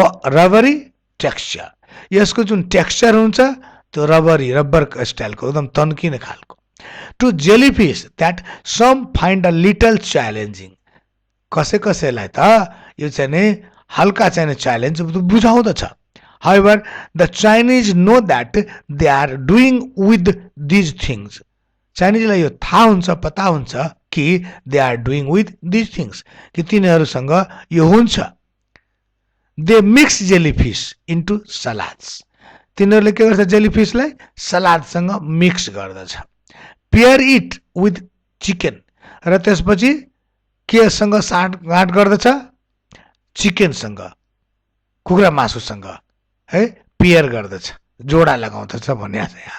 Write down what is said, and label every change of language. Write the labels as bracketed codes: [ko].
[ne] रबरी texture यसको जुन texture हुन्छ त्यो रबर स्टाइलको एकदम तन्किने खालको [en] to jellyfish that some find a little challenging [ne] कसैलाई त यो चाहिँ नि हल्का चाहिँ challenge बुझाउँदछ. [en] However, the Chinese know that they are doing with these things. [ne] चाइनिजलाई यो थाहा हुन्छ, पता हुन्छ कि [en] they are doing with these things, [ne] कि तिनीहरूसँग यो हुन्छ. [en] They mix jellyfish into salads. [ne] तिनीहरूले के गर्छ, जेलीफिसलाई सलादसँग मिक्स गर्दछ. [en] pair it with chicken, [ne] र त्यसपछि केसँग साँठगाँठ गर्दछ, चिकनसँग, कुखुरा मासुसँग है पेयर गर्दछ, जोडा लगाउँदछ भन्ने छ.